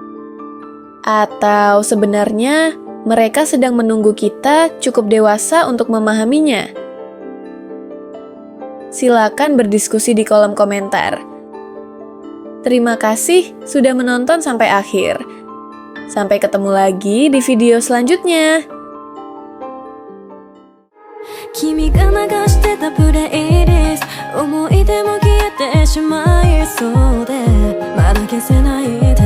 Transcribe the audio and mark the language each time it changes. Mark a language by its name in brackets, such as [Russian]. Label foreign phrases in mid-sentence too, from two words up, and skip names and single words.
[Indonesian] Atau sebenarnya mereka sedang menunggu kita cukup dewasa untuk memahaminya? Silakan berdiskusi di kolom komentar. Terima kasih sudah menonton sampai akhir. Sampai ketemu lagi di video selanjutnya. [Japanese] 君が流してたプレイリスト思い出も消えてしまいそうでまだ消せない